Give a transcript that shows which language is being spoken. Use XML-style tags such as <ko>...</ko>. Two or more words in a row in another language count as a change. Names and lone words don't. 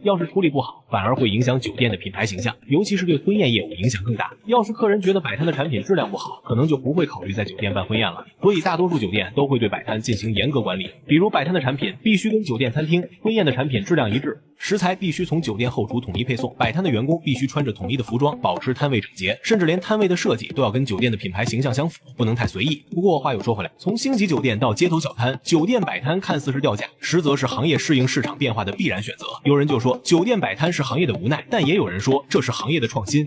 <zh>要是處理不好，反而會影響酒店的品牌形象，尤其是對婚宴業務影響更大。要是客人覺得擺攤的產品質量不好，可能就不會考慮在酒店辦婚宴了。所以大多數酒店都會對擺攤進行嚴格管理，比如擺攤的產品必須跟酒店餐廳、婚宴的產品質量一致，食材必須從酒店後廚統一配送，擺攤的員工必須穿着統一的服裝，保持攤位整潔，甚至連攤位的設計都要跟酒酒店的品牌形象相符，不能太随意。不过话又说回来，从星级酒店到街头小摊，酒店摆摊看似是掉价，实则是行业适应市场变化的必然选择。有人就说酒店摆摊是行业的无奈，但也有人说这是行业的创新。</zh>